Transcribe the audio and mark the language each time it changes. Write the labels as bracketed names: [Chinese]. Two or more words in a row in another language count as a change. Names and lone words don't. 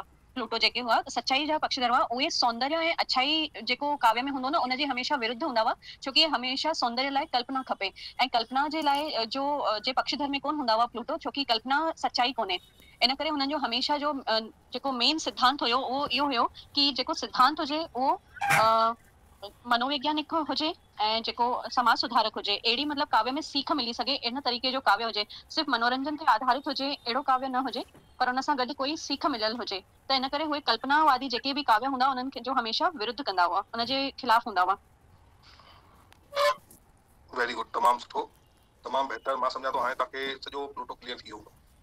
[Sindhi] प्लूटो जेके हुआ सचाई जा पक्षधर हुआ उहे सौंदर्य ऐं अच्छाई जेको काव्य में हूंदो न उनजे हमेशा विरुद्ध हूंदा हुआ छोकी हमेशा सौंदर्य लाइ कल्पना खपे ऐं कल्पना जे लाइ जो जे पक्षधर में कोन हूंदा हुआ प्लूटो छोकी कल्पना सचाई कोन्हे। इन करे हुननि जो हमेशा जो जेको मेन सिद्धांत हुयो उहो इहो हुयो कि जेको सिद्धांत हुजे उहो मनोवैज्ञानिक हुजे ऐं जेको समाज सुधारक हुजे अहिड़ी मतिलबु काव्य में सीख मिली सघे इन तरीक़े जो काव्य हुजे सिर्फ़ु मनोरंजन ते आधारित हुजे अहिड़ो काव्य न हुजे पर उन सां गॾु कोई सीख मिलियल हुजे त इन करे उहे कल्पनावादी जेके बि काव्य हूंदा उन्हनि खे जो हमेशा विरुद्ध कंदा हुआ उनजे ख़िलाफ़ हूंदा हुआ। [English] very good [Sindhi] तमामु सुठो तमामु बहितर। मां सम्झां थो हाणे तव्हांखे सॼो प्लूटो क्लियर थी वियो हूंदो।